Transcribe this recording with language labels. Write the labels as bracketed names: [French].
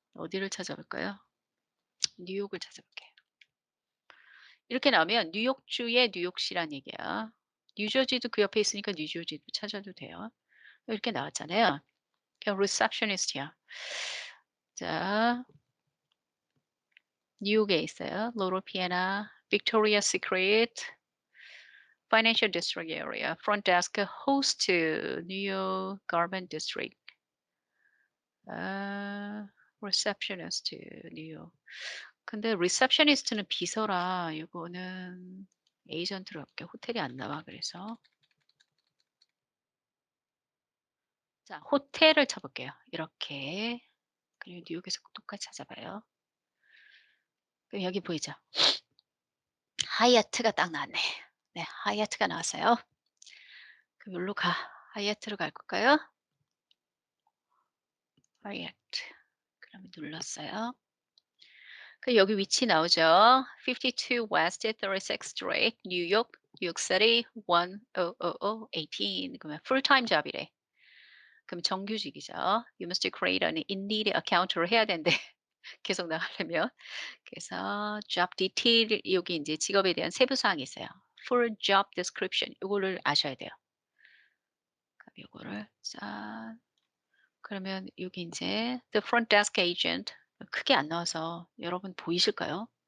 [Korean] 어디를 찾아볼까요? 뉴욕을 찾아볼게요. 이렇게 나오면 뉴욕주의 뉴욕시란 얘기야. 뉴저지도 그 옆에 있으니까 뉴저지도 찾아도 돼요. 이렇게 나왔잖아요. 그냥 receptionist이야. 자, 뉴욕에 있어요. 로로 피에나, 빅토리아 시크릿, financial district area, front desk host, 뉴욕 garment district, 아, receptionist, 뉴욕. 근데 receptionist는 비서라. 이거는 에이전트로 할게. 호텔이 안 나와 그래서. 자, 호텔을 쳐볼게요. 이렇게. 그리고 뉴욕에서 똑같이 찾아봐요. 그럼 여기 보이죠? 하얏트가 딱 나왔네. 네, 하얏트가 나왔어요. 그럼 여기로 가. 하얏트로 갈 걸까요? 하얏트. 그러면 눌렀어요. 그 여기 위치 나오죠. 52 West 36th Street, 뉴욕, 뉴욕시티 10018. 그러면 풀타임 잡이래. 그럼 정규직이죠. [English] You must create an Indeed account를 해야 되는데 [Korean] 계속 나가려면. 그래서 [English] job detail [Korean] 여기 이제 직업에 대한 세부 사항이 있어요. [English] full job description [Korean] 요거를 아셔야 돼요. 그럼 요거를 짠 그러면 여기 인제 the front desk agent 크게 안 나와서 여러분 보이실까요?